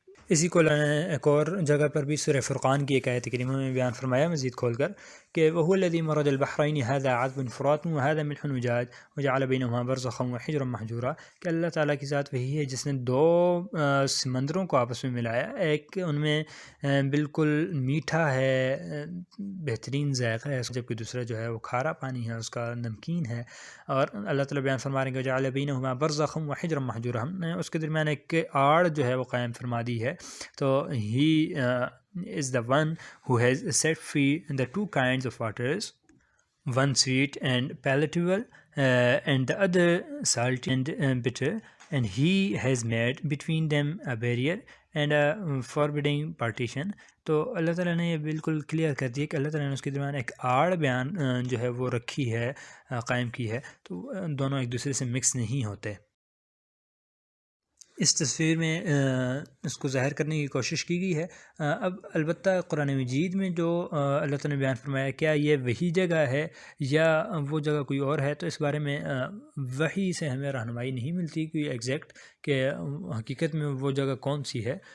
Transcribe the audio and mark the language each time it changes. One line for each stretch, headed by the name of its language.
Urdu: اسی کو ایک اور جگہ پر بھی سورہ فرقان کی ایک آیت کریمہ میں بیان فرمایا مزید کھول کر کہ
Arabic: وَهُوَ الَّذِي مَرَجَ الْبَحْرَيْنِ هَذَا عَذْبٌ فُرَاتٌ وَهَذَا مِلْحٌ أُجَاجٌ وَجَعَلَ بَيْنَهُمَا بَرْزَخًا وَحِجْرًا مَحْجُورًا،
Urdu: کہ اللہ تعالیٰ کی ذات وہی ہے جس نے دو سمندروں کو آپس میں ملایا. ایک ان میں بالکل میٹھا ہے، بہترین ذائقہ ہے، جبکہ دوسرا جو ہے وہ کھارا پانی ہے، اس کا نمکین ہے. اور اللہ تعالیٰ بیان فرما رہے ہیں کہ
Arabic: وَجَعَلَ بَيْنَهُمَا بَرْزَخًا وَحِجْرًا مَحْجُورًا،
Urdu: ہم نے اس کے درمیان ایک آڑ جو ہے وہ قائم فرما دی ہے.
English: تو he is the one who has set free the two kinds of waters, one sweet and palatable and the other salty and bitter, and he has made between them a barrier and a forbidding partition.
Urdu: تو اللہ تعالیٰ نے یہ بالکل clear کر دیا کہ اللہ تعالیٰ نے اس کے درمیان ایک آڑ بیان جو ہے وہ رکھی ہے، قائم کی ہے، تو دونوں ایک دوسرے سے مکس نہیں ہوتے. اس تصویر میں اس کو ظاہر کرنے کی کوشش کی گئی ہے. اب البتہ قرآن مجید میں جو اللہ تعالیٰ نے بیان فرمایا، کیا یہ وہی جگہ ہے یا وہ جگہ کوئی اور ہے؟ تو اس بارے میں وحی سے ہمیں رہنمائی نہیں ملتی کوئی ایگزیکٹ کہ حقیقت میں وہ جگہ کون سی ہے.